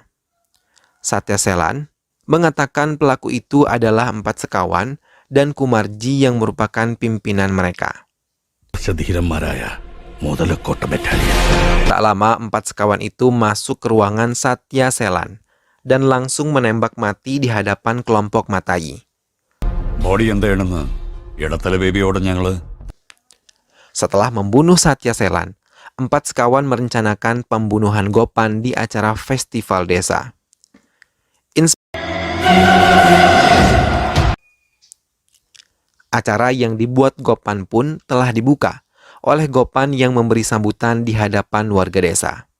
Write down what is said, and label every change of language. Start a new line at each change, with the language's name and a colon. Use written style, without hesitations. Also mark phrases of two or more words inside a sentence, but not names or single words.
Indonesian: Satyaselan mengatakan pelaku itu adalah 4 sekawan dan Kumarji yang merupakan pimpinan mereka. Tak lama 4 sekawan itu masuk ke ruangan Satyaselan dan langsung menembak mati di hadapan kelompok Matai.
Malayalam: ബോഡി എന്താണെന്ന് ഇടത്തല ബേബിയോട് ഞങ്ങള്.
Indonesian: Setelah membunuh Satyaselan, 4 sekawan merencanakan pembunuhan Gopan di acara festival desa. Acara yang dibuat Gopan pun telah dibuka oleh Gopan yang memberi sambutan di hadapan warga desa.